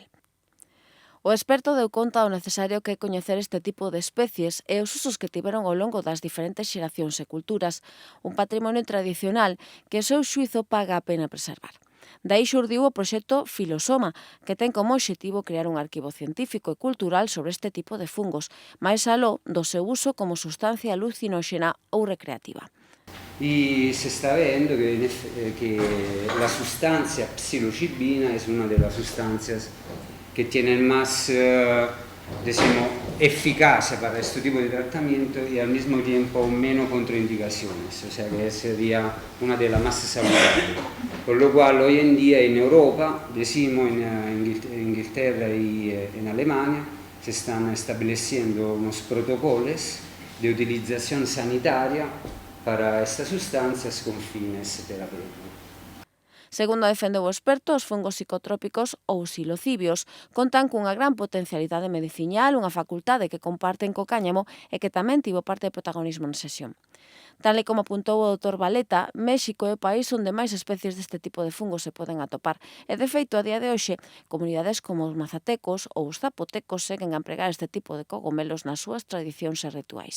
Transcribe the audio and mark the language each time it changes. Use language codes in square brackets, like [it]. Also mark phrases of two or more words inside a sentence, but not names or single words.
[gl] O experto deu conta do necesario que é coñecer este tipo de especies e os usos que tiveron ao longo das diferentes xeracións e culturas, un patrimonio tradicional que o seu xuizo paga a pena preservar. Daí xurdiu o proxecto Filosoma, que ten como obxectivo crear un arquivo científico e cultural sobre este tipo de fungos, máis aló do seu uso como sustancia alucinóxena ou recreativa. [es] Y se está viendo que la sustancia psilocibina es una de las sustancias que tienen más eficacia para este tipo de tratamiento y al mismo tiempo menos contraindicaciones, o sea que sería una de las más saludables. Por lo cual hoy en día en Europa, decimos en Inglaterra y en Alemania, se están estableciendo unos protocolos de utilización sanitaria para estas sustancias con fines terapéuticos. [gl] Segundo defendeu o experto, os fungos psicotrópicos ou psilocibios contan cunha gran potencialidade mediciñal, unha facultade que comparten co cáñamo e que tamén tivo parte de protagonismo na sesión. Tal e como apuntou o Dr. Valeta, México é o país onde máis especies deste tipo de fungos se poden atopar e, de feito, a día de hoxe, comunidades como os mazatecos ou os zapotecos seguen a empregar este tipo de cogomelos nas súas tradicións e rituais.